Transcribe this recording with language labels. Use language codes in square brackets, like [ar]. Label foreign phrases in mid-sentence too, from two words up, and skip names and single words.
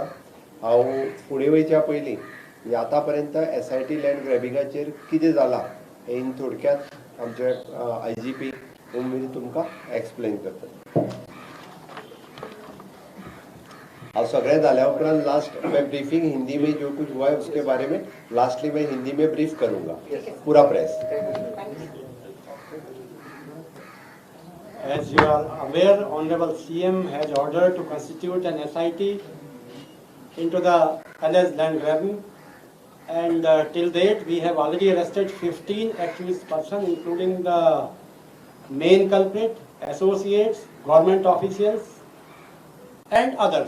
[kok] हांव फुडें वयच्या पयलीं म्हणजे आतां पर्यंत SIT लँड ग्रॅबिंगाचेर कितें जालां हें थोडक्यात आमचे IGP तुमकां एक्सप्लेन करता. [hi] अब [kok] सगळे जाल्या उपरांत [hi] लास्ट मैं ब्रीफिंग हिंदी में जो कुछ हुआ है उसके बारे में लास्टली मैं हिंदी में ब्रीफ करूंगा पूरा प्रेस. [en] As you are aware, Honorable CM has ordered to constitute an SIT into the alleged land grabbing, and till date we have already arrested 15 accused persons, including the main culprit, associates, government officials, and others.